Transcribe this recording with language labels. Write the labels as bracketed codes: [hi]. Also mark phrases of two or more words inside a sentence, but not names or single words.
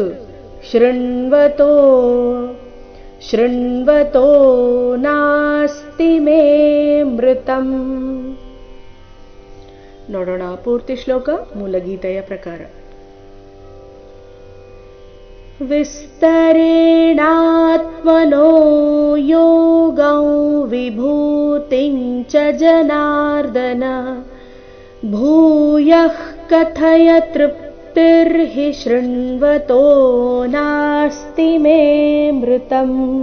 [sa] ಶೃಣ್ವತೋ ಶೃಣ್ವತೋ ನಾಸ್ತಿ ಮೇ ಮೃತಂ. [kn] ನೋಡೋಣ ಪೂರ್ತಿ ಶ್ಲೋಕ ಮೂಲಗೀತೆಯ ಪ್ರಕಾರ. [sa] ವಿಸ್ತರೇಣಾತ್ಮನೋ ಯೋಗೌ ವಿಭೂತಿಂ ಚ ಜನಾರ್ದನ ಭೂಯಃ ಕಥಯ ತೃಪ್ತಿರ್ಹಿ ಶೃಣ್ವತೋ ನಾಸ್ತಿ ಮೇ ಮೃತಂ.